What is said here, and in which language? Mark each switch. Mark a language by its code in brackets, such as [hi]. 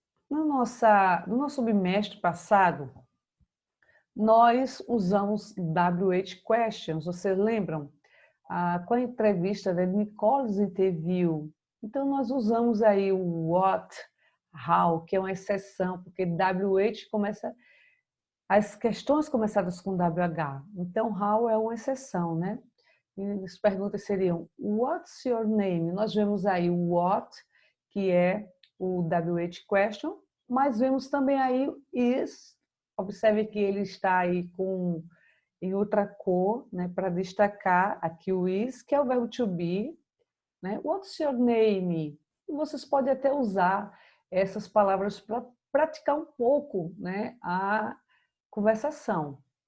[pt] No nosso bimestre passado, nós usamos WH Questions, vocês lembram? Com a entrevista da Nicole's Interview. Então, nós usamos aí o what, how, que é uma exceção, porque WH começa... As questões começadas com WH. Então, how é uma exceção, né? E as perguntas seriam, [en] what's your name? [pt] Nós vemos aí o what, que é o WH question, mas vemos também aí o is. Observe que ele está aí em outra cor, né, para destacar aqui o is, que é o verbo to be, né? [en] What's your name? [pt] E vocês podem até usar essas palavras para praticar um pouco, né, a conversação.